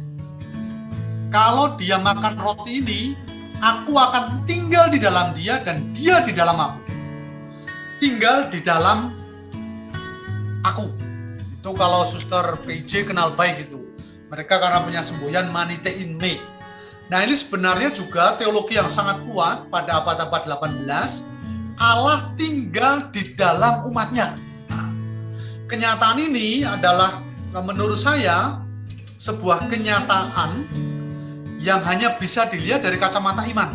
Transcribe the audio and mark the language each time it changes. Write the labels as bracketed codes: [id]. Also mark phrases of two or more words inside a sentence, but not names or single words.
[id] Kalau dia makan roti ini, aku akan tinggal di dalam dia dan dia di dalam aku." Tinggal di dalam aku. Itu kalau Suster PJ kenal baik itu. Mereka karena punya semboyan [la] manite in me. [id] Nah, ini sebenarnya juga teologi yang sangat kuat pada abad-abad 18. Allah tinggal di dalam umatnya. Nah, kenyataan ini adalah menurut saya sebuah kenyataan yang hanya bisa dilihat dari kacamata iman.